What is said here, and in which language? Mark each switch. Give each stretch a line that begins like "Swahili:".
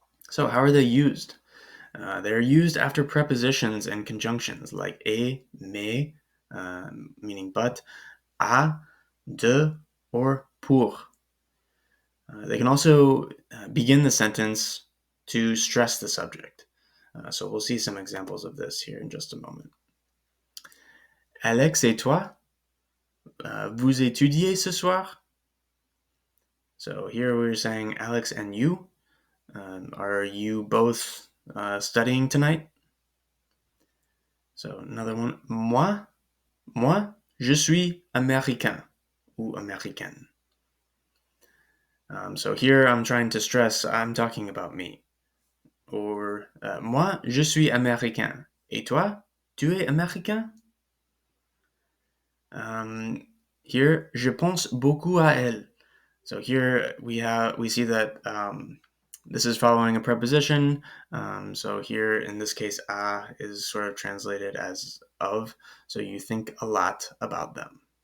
English: So how are they used? They're used after prepositions and conjunctions like et, mais, meaning but, à, de, or pour. They can also begin the sentence to stress the subject. So we'll see some examples of this here in just a moment.
French: Alex et toi, vous étudiez ce soir?
English: So here we're saying Alex and you. Are you both studying tonight? So another one.
French: Moi, je suis américain ou américaine.
English: So here I'm trying to stress I'm talking about me.
French: Or moi, je suis américain. Et toi, tu es américain? Here, je pense beaucoup à elle.
English: So here we see that this is following a preposition. So here in this case, à is sort of translated as of. So you think a lot about them.